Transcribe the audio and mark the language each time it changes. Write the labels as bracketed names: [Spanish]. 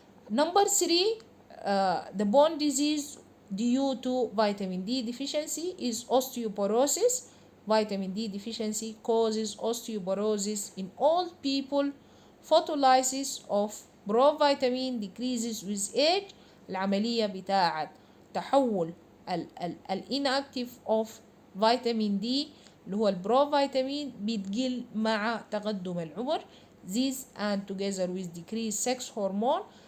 [English] Number 3 the bone disease due to vitamin D deficiency is osteoporosis. Vitamin D deficiency causes osteoporosis in old people. Photolysis of provitamin decreases with age. [Arabic] العملية بتاعت تحول الانactive of vitamin D اللي هو البروفيتامين بتقل مع تقدم العمر. [English] This and together with decreased sex hormone.